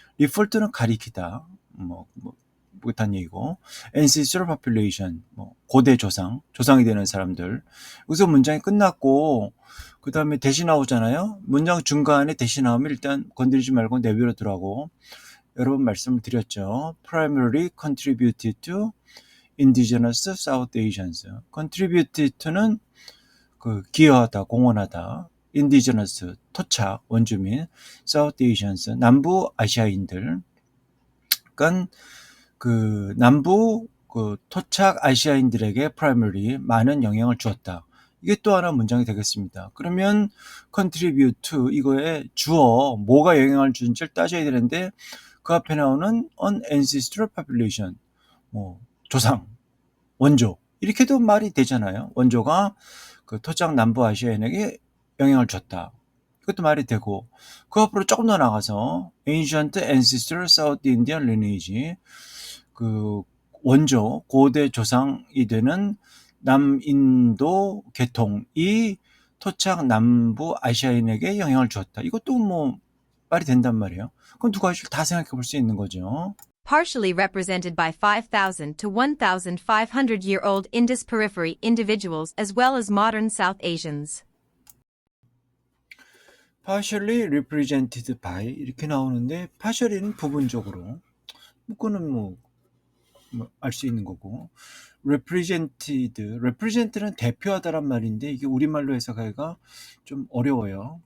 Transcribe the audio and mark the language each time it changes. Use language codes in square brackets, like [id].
[ko] refer는 가리키다, 못한 얘기고, [en] ancestral population, [ko] 고대 조상이 되는 사람들. 여기서 문장이 끝났고, 그 다음에 대시 나오잖아요. 문장 중간에 대시 나오면 일단 건드리지 말고 내버려 두라고 여러 번 말씀을 드렸죠. [en] primarily contributed to indigenous South Asians. [ko] contributed to는 기여하다, 공헌하다. indigenous, 토착, 원주민. South Asians, 남부 아시아인들. 그러니까 남부 토착 아시아인들에게 primarily 많은 영향을 주었다. 이게 또 하나 문장이 되겠습니다. 그러면 contribute to 이거에 주어 뭐가 영향을 주는지를 따져야 되는데 그 앞에 나오는 [en] an ancestral population, [ko] 조상, 원조 이렇게도 말이 되잖아요. 원조가 토착 남부 아시아인에게 영향을 줬다. 그것도 말이 되고 그 앞으로 조금 더 나가서 [en] ancient ancestral South Indian lineage, [ko] 원조 고대 조상이 되는 남인도 계통이 토착 남부 아시아인에게 영향을 주었다. 이것도 말이 된단 말이에요. 그럼 두 가지를 다 생각해 볼 수 있는 거죠. [en] Partially represented by 5,000 to 1,500-year-old Indus Periphery individuals as well as modern South Asians. partially represented by [ko] 이렇게 나오는데 partially는 부분적으로, 그거는 알 수 있는 거고, represent는 대표하다란 말인데 이게 우리말로 해석하기가 좀 어려워요.